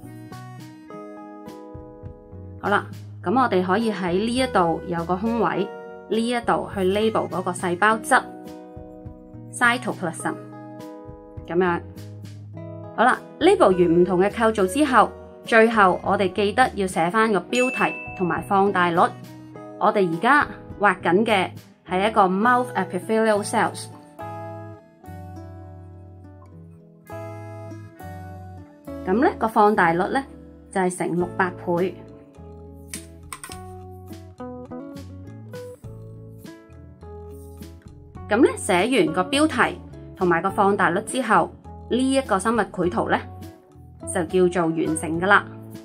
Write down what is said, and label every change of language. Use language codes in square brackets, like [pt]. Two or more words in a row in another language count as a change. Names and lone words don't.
[yue] 好啦，咁我哋可以喺呢一度有個空位，呢一度去 label 嗰個細胞質 cytoplasm 咁樣。好啦，label 完唔同嘅構造之後，最後我哋記得要寫翻個標題同埋放大率。我哋而家畫緊嘅係一個 [en] mouth epithelial cells。 [yue] 咁咧個放大率咧就係乘600倍。咁咧寫完個標題同埋個放大率之後，呢一個生物繪圖咧就叫做完成㗎喇。